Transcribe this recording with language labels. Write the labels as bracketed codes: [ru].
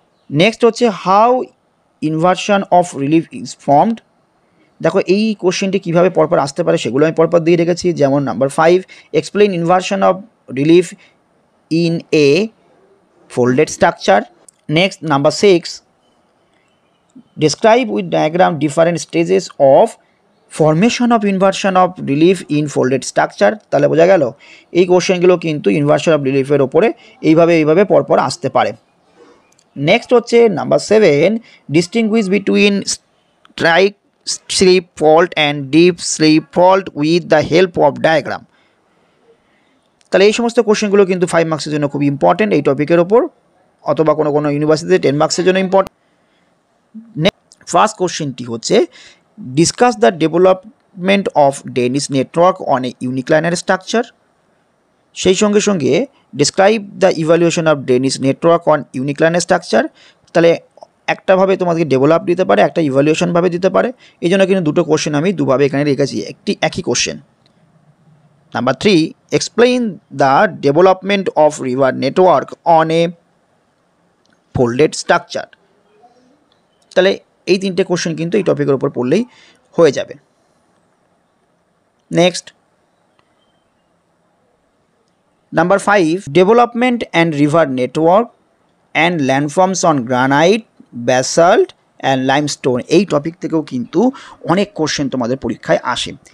[bn] Next হচ্ছে [en] how inversion of relief is formed, [bn] দেখো এই কোশ্চেনটি কীভাবে পরপর আসতে পারে সেগুলো আমি পরপর দিয়ে রেখেছি। যেমন [en] Number 5, explain inversion of relief in a folded structure. Next, number 6, describe with diagram different stages of formation of inversion of relief in folded structure। [bn] তাহলে বোঝা গেল এই কোশ্চেনগুলো কিন্তু ইনভার্সন অফ রিলিফের ওপরে এইভাবে পরপর আসতে পারে। [en] next [bn] হচ্ছে [en] Number 7, distinguish between strike slip fault and dip slip fault with the help of diagram. [bn] তাহলে এই সমস্ত কোশ্চেনগুলো কিন্তু 5 মার্কসের জন্য খুব ইম্পর্টেন্ট এই টপিকের ওপর, অথবা কোনো কোনো ইউনিভার্সিটিতে 10 মার্কসের জন্য ইম্পর্টেন্ট। [en] first [bn] কোশ্চেনটি হচ্ছে [en] discuss the development of drainage network on a uniclinal structure, [bn] সেই সঙ্গে সঙ্গে [en] Describe the evolution of drainage network on uniclinal structure. [bn] তাহলে একটাভাবে তোমাদেরকে ডেভেলপ দিতে পারে, একটা ইভ্যালুয়েশনভাবে দিতে পারে, এই জন্য কিন্তু দুটো কোশ্চেন আমি দুভাবে এখানে রেখেছি, একটি একই question. [en] Number 3, explain the development of river network on a folded structure। [bn] তাহলে এই তিনটে কোশ্চেন কিন্তু এই টপিকের উপর পড়লেই হয়ে যাবে। [en] next, number 5, development and river network and landforms on granite, basalt and limestone, [bn] এই টপিক থেকেও কিন্তু অনেক কোশ্চেন তোমাদের পরীক্ষায় আসে।